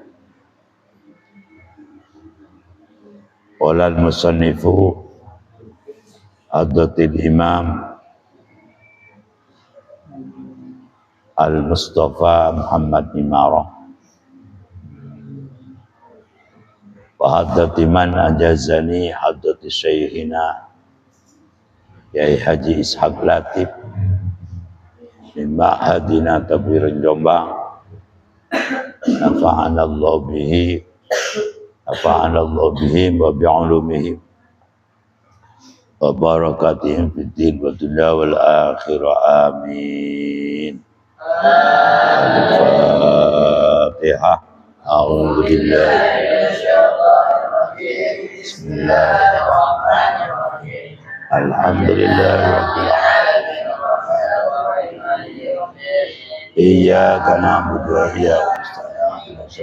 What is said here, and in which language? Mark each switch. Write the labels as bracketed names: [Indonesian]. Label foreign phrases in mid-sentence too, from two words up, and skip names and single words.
[Arabic] قال المصنف حضرة الإمام المصطفى محمد عمارة وحضرة من أجازني حضرة شيخنا Yai Haji Ishaq Latif من معهدنا Tabirin Jombang. نفعنا الله به وبعلومهم وبركاتهم في الدين والدنيا والآخرة. Amin. Al-Fatihah. أعوذ بالله من الشيطان الرجيم. بسم الله الرحمن الرحيم. الحمد لله رب العالمين. إياك نعبد وإياك نستعين.